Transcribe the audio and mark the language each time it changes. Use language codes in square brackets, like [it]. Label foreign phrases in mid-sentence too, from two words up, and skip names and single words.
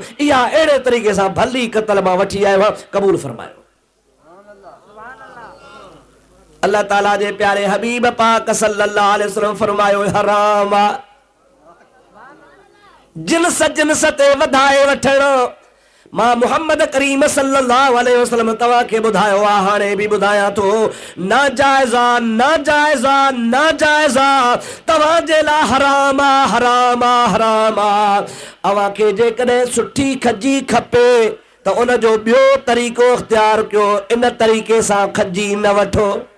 [sd] इहा अहिड़े तरीक़े सां भली कतल मां वठी आयो आहे। क़बूल फरमायो। अल्लाह ताला जे प्यारे हबीब पाक [ar] صلى الله عليه وسلم [sd] फरमायो, हराम आहे जिन्स जिन्स ते वधाए वठण। मां मुहम्मद करीम [ar] صلى الله عليه وسلم [sd] तव्हां खे ॿुधायो आहे, हाणे बि ॿुधायां थो, नाजाइज़ा नाजाइज़ा नाजाइज़ा तव्हां जे लाइ हराम आहे, हराम आहे, हराम आहे। अव्हां खे जेकॾहिं सुठी खजी खपे त उन जो ॿियो तरीक़ो इख्तियार कयो, इन तरीक़े सां खजी न वठो।